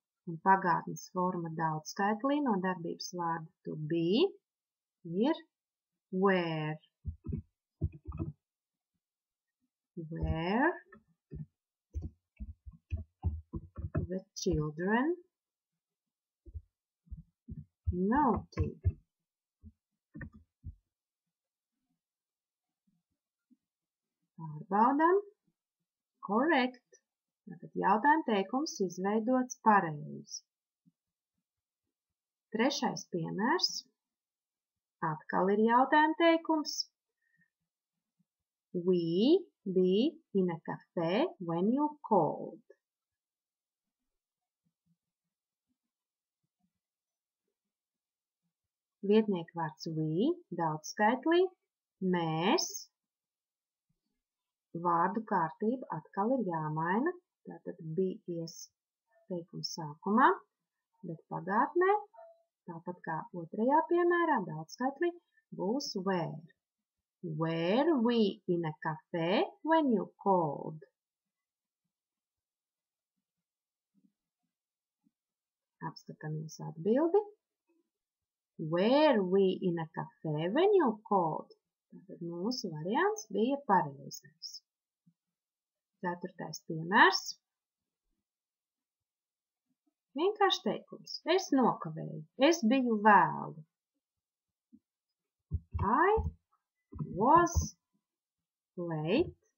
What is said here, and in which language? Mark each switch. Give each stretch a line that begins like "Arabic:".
Latvian: Un pagātnes forma daudzskaitlī no darbības vārda to be ir were.
English: Were the children naughty.
Latvian: Pārbaudam. Correct. Tātad jautājuma teikums izveidots pareizi. Trešais piemērs. Atkal ir jautājuma teikums.
English: We be in a cafe when you called.
Latvian: Vietnieku vārds we, daudzskaitlī, mēs. Vārdu kārtība atkal ir jāmaina. Tātad bija ies teikums sākumā, bet pagātnē, tāpat kā otrajā piemērā, daudzskaitlī, būs were.
English: Were we in a cafe when you called?
Latvian: Apskatāmies atbildi.
English: Were we in a cafe when you called?
Latvian: Tātad mūsu variants bija pareizais. Ceturtais piemērs. Vienkārši teikums. Es nokavēju. Es biju vēlu.
English: I was late.